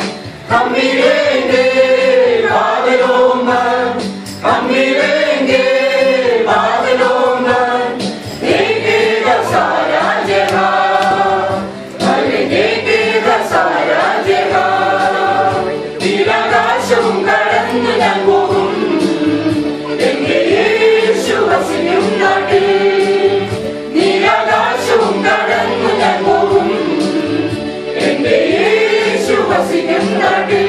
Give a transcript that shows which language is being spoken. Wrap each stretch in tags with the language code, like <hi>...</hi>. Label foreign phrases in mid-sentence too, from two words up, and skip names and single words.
<hi>हम मिलेंगे बादलों में, हम मिलेंगे बादलों में, देखेगा सारा जहां, अरे देखेगा सारा जहां।</hi> <ml>നീലാകാശവും കടന്നു ഞാൻ പോകും, നീലാകാശവും കടന്നു ഞാൻ പോകും, എന്റെ യേശു വസിക്കും നാട്ടിൽ.</ml>